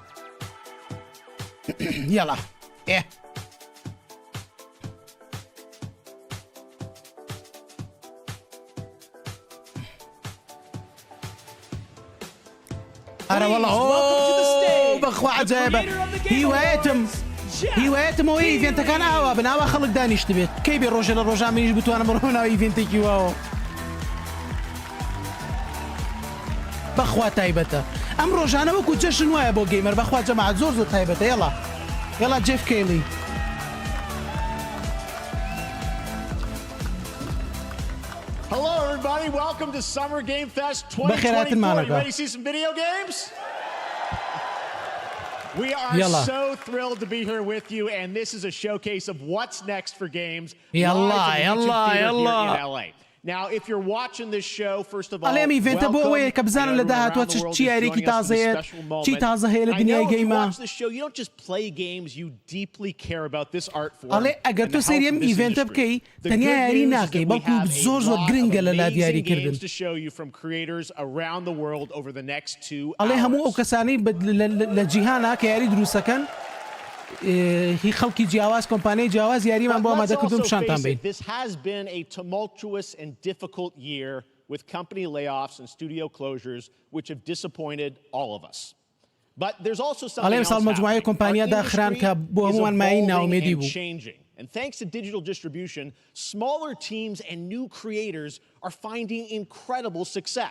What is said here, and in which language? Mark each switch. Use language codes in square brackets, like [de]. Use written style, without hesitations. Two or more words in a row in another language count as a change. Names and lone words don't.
[ckb] یاڵا ئارە وەڵا بەخوا عەجایبە هیوایەتمەوە ئیڤێنتەکان ئاوا بناوە خەڵک دانیشت بێت کەی بێ ڕۆژە لە ڕۆژان منیش بتوانم بڕۆ ناو ئیڤێنتێکی واوە بەخوا تایبەتە ئەم ڕۆژانە وەکو جەشن وایە بۆ گەیمەر بەخوا جەماعەت زۆر زۆر تایبەتە یەڵا جێف کەیلی [en] Hello everybody, welcome to Summer Game Fest 2024. You ready to see some video games? We are Yalla. so thrilled to be here with you, and this is a showcase of what's next for games. Yalla, live from the yalla, YouTube theater yalla. here in LA. Now, if you're watching this show, first of all, [ckb] ئەڵێم ئیڤێنتە بۆ ئەوەیە کە بزانن لە داهاتوە چی یاریێکی تازەیە چی تازە هەیە لە دنیای گەیمە. ئەڵێ ئەگەر تۆ سەیریم ئیڤێنتە بکەی تەنیا یاری ناکەی بەڵکو زۆر زۆر گرنگە لە لا دیاریکردن. ئەڵێ هەموو ئەو کەسانەی لە جیهانە کە یاری دروستەکەن هی خەڵکی جیاواز کۆمپانیای جیاواز یاریمان بۆ ئامادەکردن پیشانتان بین. [en] This has been a tumultuous and difficult year with company layoffs and studio closures which have disappointed all of us. But there's also something else happening. Changing. And thanks to digital distribution, smaller teams and new creators are finding incredible success.